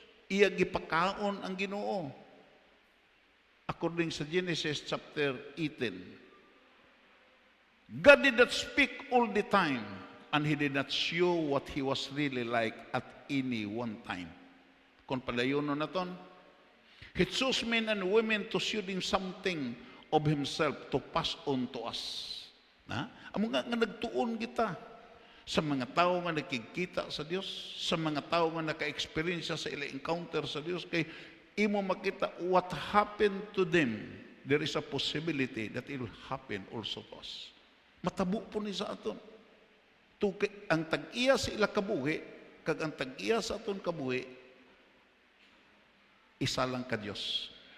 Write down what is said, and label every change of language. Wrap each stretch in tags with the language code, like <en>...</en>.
<hil>Iya gipakaon ang Ginoo.</hil> <en>According</en> <hil>sa Genesis chapter 18.</hil> <en>God did not speak all the time, and He did not show what He was really like at any one time.</en> <hil>Kung padayonon na ton,</hil> <en>He chose men and women to show them something of Himself to pass on to us.</en> <hil>Amo nga nagtuon kita sa mga tao nga nakikita sa Dios, sa mga tao nga naka-experience sa ila encounter sa Dios, kay imo makita</hil> <en>what happened to them. There is a possibility that it will happen also to us.</en> <hil>Matabo po ni sa aton. Ang tag-iya sa ila kabuhi, kag ang tag-iya sa aton kabuhi, isa lang ka Dios.</hil>